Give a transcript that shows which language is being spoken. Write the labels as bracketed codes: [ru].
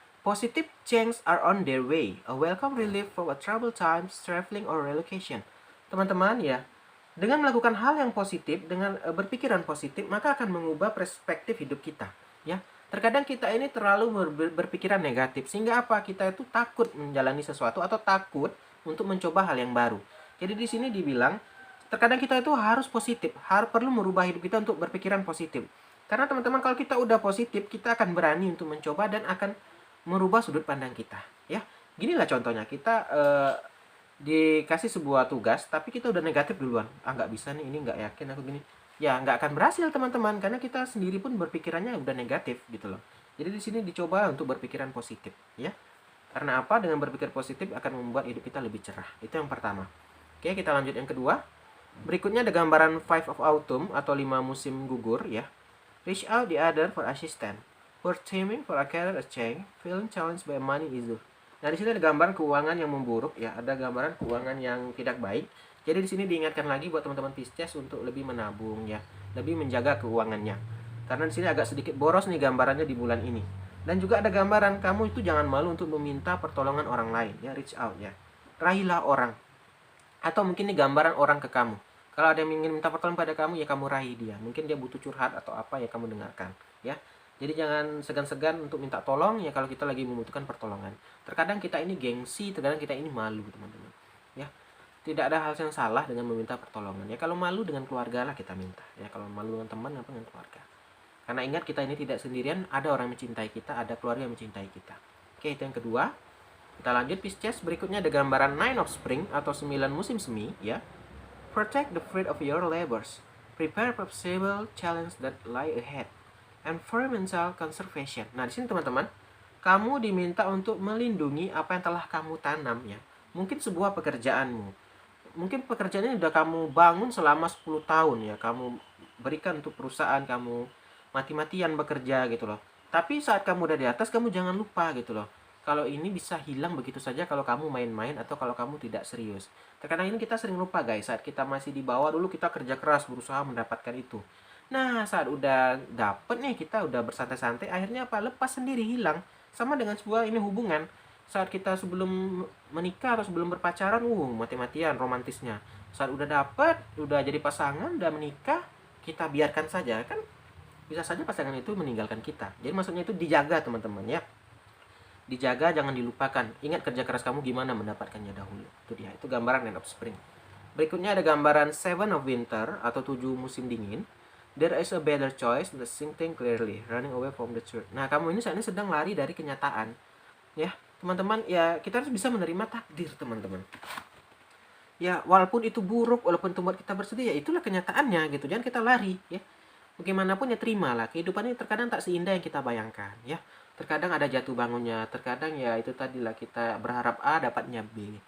[en] Positive change are on their way. A welcome relief for a troubled times, traveling or relocation. [id] Teman-teman ya, dengan melakukan hal yang positif, dengan berpikiran positif, maka akan mengubah perspektif hidup kita ya. Terkadang kita ini terlalu berpikiran negatif sehingga apa? Kita itu takut menjalani sesuatu atau takut untuk mencoba hal yang baru. Jadi di sini dibilang terkadang kita itu harus positif, perlu merubah hidup kita untuk berpikiran positif. Karena teman-teman kalau kita udah positif, kita akan berani untuk mencoba dan akan merubah sudut pandang kita, ya. Ginilah contohnya, kita dikasih sebuah tugas, tapi kita udah negatif duluan. Ah nggak bisa nih, ini nggak yakin aku gini. Ya nggak akan berhasil teman-teman, karena kita sendiri pun berpikirannya udah negatif gitu loh. Jadi di sini dicoba untuk berpikiran positif, ya. Karena apa? Dengan berpikir positif akan membuat hidup kita lebih cerah. Itu yang pertama. Oke, kita lanjut yang kedua. Berikutnya ada gambaran Five of Autumn atau 5 musim gugur ya. [en] Reach out the other for assistance. For teaming for a career change, feeling challenged by money issue. [id] Nah, di sini ada gambaran keuangan yang memburuk ya, ada gambaran keuangan yang tidak baik. Jadi di sini diingatkan lagi buat teman-teman Pisces untuk lebih menabung ya, lebih menjaga keuangannya. Karena di sini agak sedikit boros nih gambarannya di bulan ini. Dan juga ada gambaran kamu itu jangan malu untuk meminta pertolongan orang lain ya, [en] reach out [id] ya. Raihlah orang. Atau mungkin ini gambaran orang ke kamu. Kalau ada yang ingin minta pertolongan pada kamu, ya kamu raih dia. Mungkin dia butuh curhat atau apa, ya kamu dengarkan. Ya, jadi jangan segan-segan untuk minta tolong ya kalau kita lagi membutuhkan pertolongan. Terkadang kita ini gengsi, terkadang kita ini malu, teman-teman. Ya, tidak ada hal yang salah dengan meminta pertolongan. Ya, kalau malu dengan keluarga lah kita minta. Ya, kalau malu dengan teman, apa dengan keluarga. Karena ingat kita ini tidak sendirian, ada orang yang mencintai kita, ada keluarga yang mencintai kita. Oke, itu yang kedua. Kita lanjut Pisces, berikutnya ada gambaran Nine of Spring atau 9 musim semi ya. [en] Protect the fruit of your labors. Prepare for possible challenge that lie ahead. Environmental conservation. [id] Nah, di sini teman-teman, kamu diminta untuk melindungi apa yang telah kamu tanam ya. Mungkin sebuah pekerjaanmu. Mungkin pekerjaannya sudah kamu bangun selama 10 tahun ya. Kamu berikan untuk perusahaan, kamu mati-matian bekerja gitu loh. Tapi saat kamu udah di atas, kamu jangan lupa gitu loh. Kalau ini bisa hilang begitu saja kalau kamu main-main atau kalau kamu tidak serius. Terkadang ini kita sering lupa guys, saat kita masih di bawah dulu kita kerja keras berusaha mendapatkan itu. Nah, saat udah dapet nih, kita udah bersantai-santai, akhirnya apa? Lepas sendiri, hilang. Sama dengan sebuah ini hubungan. Saat kita sebelum menikah atau sebelum berpacaran, mati-matian romantisnya. Saat udah dapet, udah jadi pasangan, udah menikah, kita biarkan saja kan. Bisa saja pasangan itu meninggalkan kita. Jadi maksudnya itu dijaga teman-teman ya. Dijaga, jangan dilupakan. Ingat kerja keras kamu gimana mendapatkannya dahulu. Itu dia, itu gambaran Nine of Spring. Berikutnya ada gambaran Seven of Winter atau 7 musim dingin. [en] There is a better choice than thinking clearly, running away from the truth. [id] Nah, kamu ini saat ini sedang lari dari kenyataan. Ya, teman-teman, ya kita harus bisa menerima takdir, teman-teman. Ya, walaupun itu buruk, walaupun itu buat kita bersedih, ya itulah kenyataannya gitu. Jangan kita lari, ya. Bagaimanapun ya terimalah. Kehidupan ini terkadang tak seindah yang kita bayangkan, ya. Terkadang ada jatuh bangunnya, terkadang ya itu tadilah kita berharap A dapatnya B.